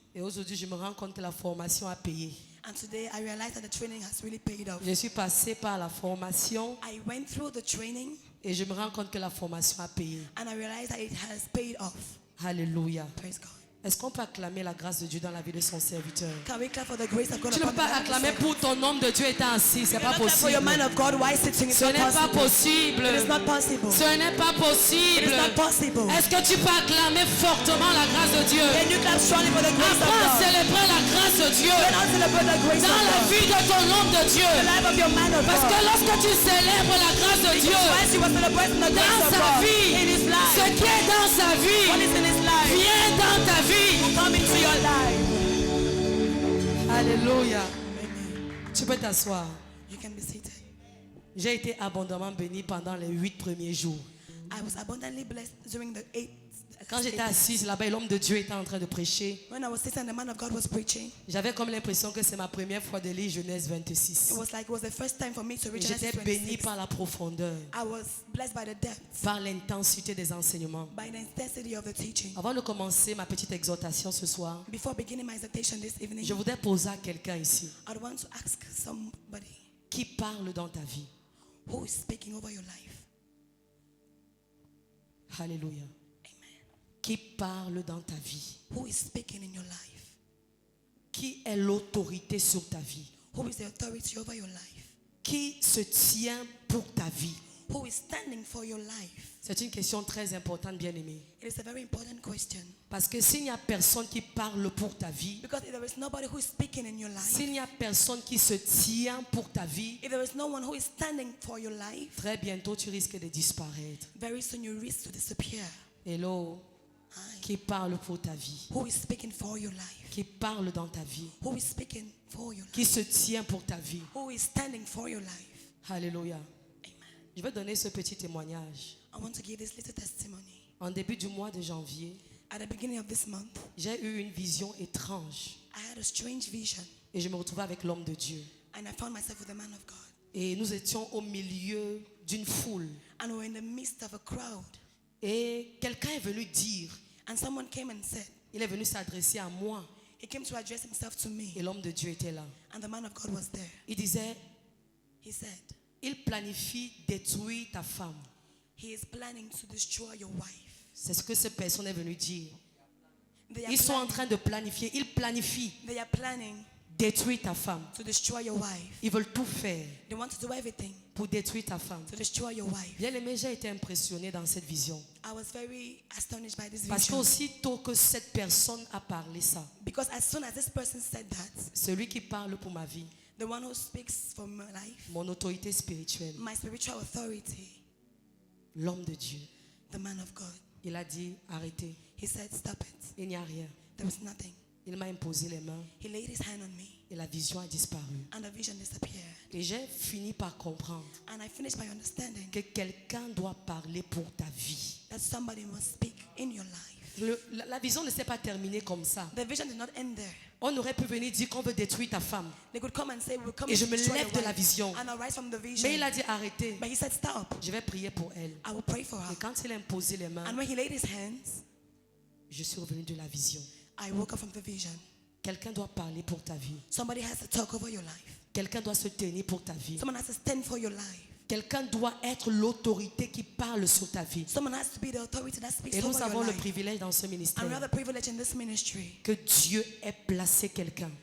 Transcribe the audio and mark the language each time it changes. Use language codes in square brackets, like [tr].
[fr] et aujourd'hui, je me rends compte que la formation a payé. [en] and today I realized that the training has really paid off. [fr] Je suis passé par la formation [en] I went through the training, [fr] et je me rends compte que la formation a payé. [en] and I realized that it has paid off. [fr] Alléluia. [en] Praise God. [fr] Est-ce qu'on peut acclamer la grâce de Dieu dans la vie de son serviteur? [en] Can we clap for the grace of God [fr] Tu ne peux [en] upon the life of [fr] acclamer [en] the [fr] pour ton homme de Dieu étant assis, c'est pas [en] cannot clap for your [fr] possible. [en] man of God while sitting. It's [fr] Ce [en] not [fr] n'est pas [en] possible. [fr] possible. [en] It is not possible. [fr] Ce n'est pas [en] It [fr] possible. [en] is not possible. [fr] Est-ce que tu peux acclamer fortement la grâce de Dieu? [en] Can you clap strongly for the grace of [fr] Apprends à [en] God? [fr] célébrer la grâce de Dieu [en] Then I'll celebrate the grace of [fr] dans la [en] God. [fr] vie de ton homme de Dieu. [en] The life of your man of [fr] Parce que [en] God. [fr] lorsque tu célèbres la grâce de Dieu [en] Whilst you were celebrating the grace [fr] dans [en] of [fr] sa [en] God [fr] vie, [en] in his [fr] ce [en] life, [fr] qui est dans sa [en] what [fr] vie [en] is in his life [fr] vient dans ta vie. [en] come into your life. [fr] Alléluia. [en] Amen. [fr] Tu peux t'asseoir. [en] You can be seated. [fr] J'ai été abondamment béni pendant les 8 premiers jours. [en] I was abundantly blessed during the 8. [fr] Quand j'étais assise là-bas et l'homme de Dieu était en train de prêcher, [en] When I was sitting and the man of God was preaching, [fr] j'avais comme l'impression que c'est ma première fois de lire Genèse 26. [en] it was like it was the first time for me to read [fr] Et [en] Genesis [fr] j'étais béni [en] 26. [fr] par la profondeur, [en] I was blessed by the depth, [fr] par l'intensité des enseignements. [en] by the intensity of the teaching. [fr] Avant de commencer ma petite exhortation ce soir, [en] Before beginning my exhortation this evening, [fr] je voudrais poser à quelqu'un ici [en] I'd want to ask somebody [fr] qui parle dans ta vie. [en] who is speaking over your life. [fr] Alléluia. [en] Amen. [fr] Qui parle dans ta vie. [en] Who is speaking in your life? [fr] Qui est l'autorité sur ta vie. [en] Who is the authority over your life? [fr] Qui se tient pour ta vie. [en] Who is standing for your life? [fr] C'est une question très importante, bien-aimé. [en] It is a very important question. [fr] Parce que s'il n'y a personne qui parle pour ta vie, [en] Because if there is nobody who is speaking in your life, [fr] s'il n'y a personne qui se tient pour ta vie, [en] if there is no one who is standing for your life, [fr] très bientôt tu risques de disparaître. [en] very soon you risk to disappear. Hello, Hi. [fr] qui parle pour ta vie, [en] Who is speaking for your life? [fr] qui parle dans ta vie, [en] Who is speaking for your life? [fr] qui se tient pour ta vie. [en] Who is standing for your life? [fr] Alléluia. [en] Amen. [fr] Je vais donner ce petit témoignage. [en] I want to give this little testimony. [fr] En début du mois de janvier, [en] At the beginning of this month, [fr] j'ai eu une vision étrange [en] I had a strange vision, [fr] et je me retrouvais avec l'homme de Dieu. [en] and I found myself with the man of God. [fr] Et nous étions au milieu d'une foule. [en] And we were in the midst of a crowd. [fr] Et quelqu'un est venu dire, [en] And someone came and said, [fr] il est venu s'adresser à moi. [en] he came to address himself to me. [fr] Et l'homme de Dieu était là. [en] And the man of God was there. [fr] Il disait, [en] He said, [fr] il planifie détruire ta femme. [en] he is planning to destroy your wife. [fr] C'est ce que cette personne est venue dire. [en] They are, [fr] Ils sont en [en] planning, [fr] train de planifier. Ils planifient [en] they are planning [fr] détruire ta femme. [en] to destroy your wife. [fr] Ils veulent tout faire [en] They want to do everything [fr] pour détruire ta femme. [en] to destroy your wife. [fr] Bien aimé, j'ai été impressionné dans cette vision. [en] I was very astonished by this [fr] Parce [en] vision. [fr] qu'aussitôt que cette personne a parlé ça, [en] Because as soon as this person said that, [fr] celui qui parle pour ma vie, [en] the one who speaks for my life, [fr] mon autorité spirituelle, [en] my spiritual authority, [fr] l'homme de Dieu, [en] the man of God. [fr] Il a dit, arrêtez. [en] He said, stop it. [fr] Il n'y a rien. [en] There was nothing. [fr] Il m'a imposé les mains [en] He laid his hand on me, [fr] et la vision a disparu. [en] and the vision disappeared. [fr] Et j'ai fini par comprendre [en] And I finished by understanding [fr] que quelqu'un doit parler pour ta vie. [en] that somebody must speak in your life. [fr] La vision ne s'est pas terminée comme ça. [en] The vision did not end there. [fr] On aurait pu venir dire qu'on veut détruire ta femme. [en] They could come and say, we'll come [fr] Et je [en] and [fr] me [en] destroy [fr] lève [en] your [fr] de la [en] wife, [fr] vision. [en] and I'll rise from the vision. [fr] Mais il a dit arrêtez. [en] But he said, stop. [fr] Je vais prier pour elle. [en] I will pray for her. [fr] Et quand il a imposé les mains, [en] And when he laid his hands, [fr] je suis revenu de la vision. [en] I woke up from the vision. [fr] Quelqu'un doit parler pour ta vie. [en] Somebody has to talk over your life. [fr] Quelqu'un doit se tenir pour ta vie. [en] Someone has to stand for your life. [fr] Quelqu'un doit être l'autorité qui parle sur ta vie. [en] Someone has to be the authority that speaks [fr] Et nous [en] over [fr] avons [en] your [fr] le [en] life. [fr] privilège dans ce [en] And we [fr] ministère [en] have the privilege in this ministry [fr] que Dieu ait placé quelqu'un,